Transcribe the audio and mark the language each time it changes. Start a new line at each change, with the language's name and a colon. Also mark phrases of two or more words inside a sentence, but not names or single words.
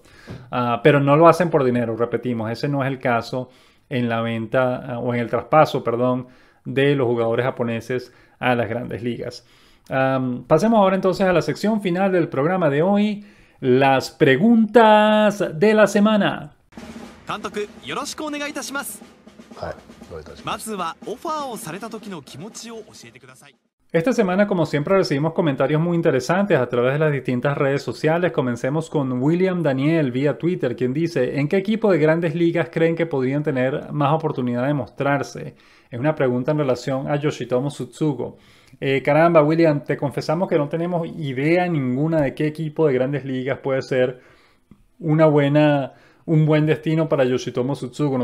Spanish: Pero no lo hacen por dinero, repetimos, ese no es el caso en la venta o en el traspaso, perdón, de los jugadores japoneses a las grandes ligas. Pasemos ahora entonces a la sección final del programa de hoy, las preguntas de la semana.
Japanese: 監督よろしくお願いいたします。はい、どういたしまます。ずはオファーをされた時の気持ちを教えてください。
Spanish: Esta semana, como siempre, recibimos comentarios muy interesantes a través de las distintas redes sociales. Comencemos con William Daniel vía Twitter, quien dice: ¿en qué equipo de grandes ligas creen que podrían tener más oportunidad de mostrarse? Es una pregunta en relación a Yoshitomo Tsutsugo. Caramba, William, te confesamos que no tenemos idea ninguna de qué equipo de grandes ligas puede ser un buen destino para Yoshitomo Tsutsugo.